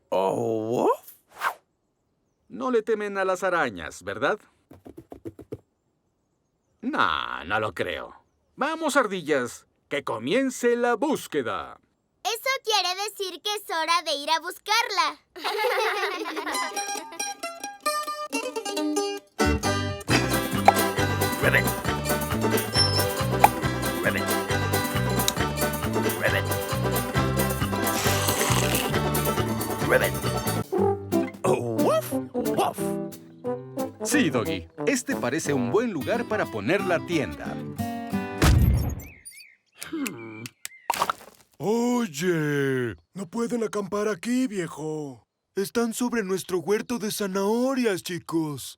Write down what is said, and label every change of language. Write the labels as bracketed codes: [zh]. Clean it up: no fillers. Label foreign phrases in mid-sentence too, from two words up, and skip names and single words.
[es] Woof. No le temen a las arañas, ¿verdad? No lo creo. Vamos, ardillas, que comience la búsqueda. Eso quiere decir que es hora de ir a buscarla. Ribbit. Ribbit. Ribbit. Ribbit. Woof, woof. Sí, Doggy. Este parece un buen lugar para poner la tienda. Oye, no pueden acampar aquí, viejo. Están sobre nuestro huerto de zanahorias, chicos.